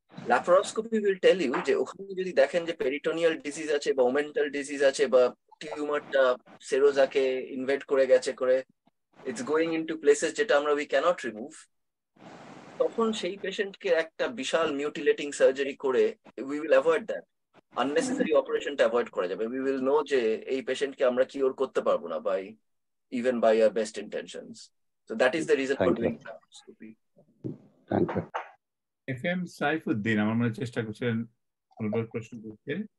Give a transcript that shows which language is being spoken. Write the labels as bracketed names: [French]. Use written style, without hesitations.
[English] laparoscopy will tell you [Bangla] যে ওখানে যদি দেখেন যে পেরিটোনিয়াল ডিজিজ আছে বা ওমেন্টাল ডিজিজ আছে বা টিউমারটা সেরোজাকে ইনভেড করে গেছে করে [English] it's going into places [Bangla] যেটা আমরা [English] we cannot remove, [Bangla] তখন সেই পেশেন্টকে একটা বিশাল মিউটিলেটিং সার্জারি করে [English] we will avoid that, [Bangla] unnecessary অপারেশনটা অ্যাভয়েড করা যাবে। উই উইল নো যে এই পেশেন্টকে আমরা কিওর করতে পারবো না by even by our best intentions. [English] So that is the reason for doing laparoscopy. Thank you. [Bangla] FM Saifuddin আমার মনে চেষ্টা করছেন প্রশ্ন করতে।